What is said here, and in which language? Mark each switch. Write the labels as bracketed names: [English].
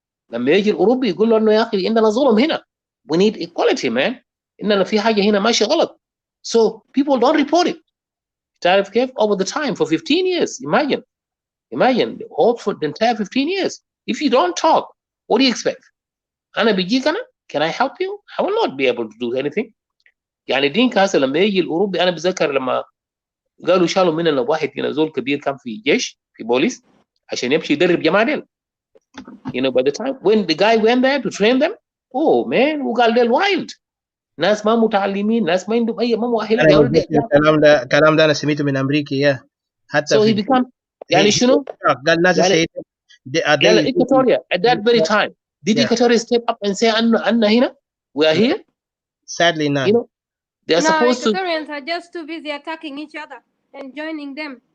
[Arabic] لما يجي الأوروبي يقول له إنه يا أخي عندنا ظلم هنا. [English] We need equality, man. [Arabic] إننا في حاجة هنا ماشية غلط. [English] So people don't report it. [Arabic] تعرف كيف؟ [English] Over the time for 15 years. Imagine for the entire 15 years. If you don't talk, what do you expect? [Arabic] أنا بيجيك أنا؟ [English] Can I help you? I will not be able to do anything. [Arabic] يعني دينك هسه لما يجي الأوروبي، أنا بذكر لما قالوا شالوا مننا واحد زول كبير كان في جيش، في بوليس، عشان يمشي يدرب جماعة ديل. [English] By the time when the guy went there to train them, oh man, [Arabic] وقال ديل [English] wild. [Arabic] ناس ما متعلمين، ناس ما عندهم أي، ما مؤهلات. الكلام ده أنا سمعته من أمريكا حتى [English] so [Arabic] في [English] he become [Arabic] يعني شنو؟ قال ناس يعني [English] Equatoria at that very time, did Equatoria step up and say [Arabic] أن هنا [English] we are here? Sadly not. They are supposed to. Equatorians are just too busy attacking each other and joining them.